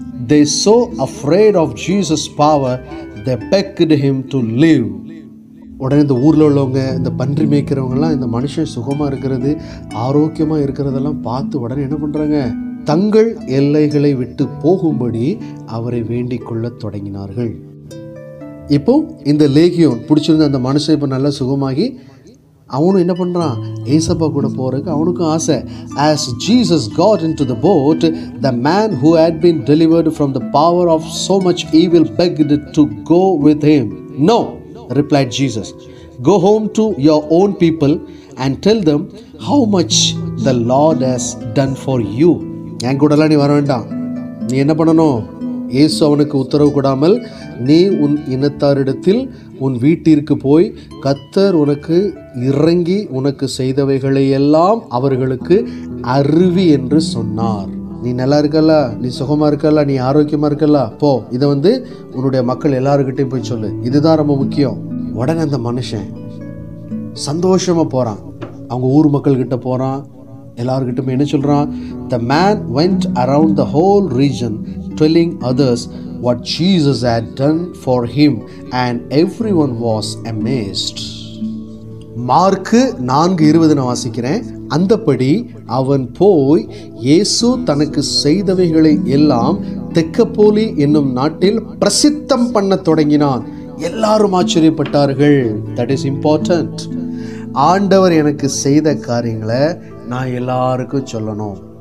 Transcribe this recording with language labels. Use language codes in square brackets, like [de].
[en] They so afraid of Jesus' power, they begged him to leave. [ta] உடனே இந்த ஊரில் உள்ளவங்க, இந்த பன்றி மேய்க்கிறவங்கலாம் இந்த மனுஷன் சுகமாக இருக்கிறது, ஆரோக்கியமாக இருக்கிறதெல்லாம் பார்த்து உடனே என்ன பண்ணுறாங்க, தங்கள் எல்லைகளை விட்டு போகும்படி அவரை வேண்டிக் கொள்ள தொடங்கினார்கள். இப்போ இந்த லேகியோன் பிடிச்சிருந்த அந்த மனுஷன் இப்போ நல்லா சுகமாகி அவனும் என்ன பண்ணுறான், ஏசப்பா கூட போகிறதுக்கு அவனுக்கும் ஆசை. [en] As Jesus got into the boat, the man who had been delivered from the power of so much evil begged to go with him. No, replied Jesus. Go home to your own people and tell them how much the Lord has done for you. [ta] என் கூடலாம் நீ வர வேண்டாம். நீ என்ன பண்ணணும், இயேசு அவனுக்கு உத்தரவு கொடாமல் நீ உன் இனத்தாரிடத்தில் உன் வீட்டிற்கு போய் கர்த்தர் உனக்கு இறங்கி உனக்கு செய்தவைகளை எல்லாம் அவர்களுக்கு அறிவி என்று சொன்னார். நீ நல்லா இருக்கல, நீ சுகமாக இருக்கல, நீ ஆரோக்கியமாக இருக்கல, போ, இதை வந்து உன்னுடைய மக்கள் எல்லாருக்கிட்டையும் போய் சொல்லு, இதுதான் ரொம்ப முக்கியம். உடனே அந்த மனுஷன் சந்தோஷமாக போகிறான், அவங்க ஊர் மக்கள்கிட்ட போகிறான், எல்லாருக்கிட்டுமே என்ன சொல்கிறான், [en] the man went around the whole region telling others what Jesus had done for him and everyone was amazed. [ta] Mark 4:20 நான் வாசிக்கிறேன். அந்தபடி அவன் போய் இயேசு தனக்கு செய்தவைகளை எல்லாம் தெக்கப்போலி என்னும் நாட்டில் பிரசித்தம் பண்ண தொடங்கினான். எல்லாரும் ஆச்சரியப்பட்டார்கள். [en] That is important. [ta] ஆண்டவர் எனக்கு செய்த காரியங்களை நான் எல்லாருக்கும் சொல்லணும்.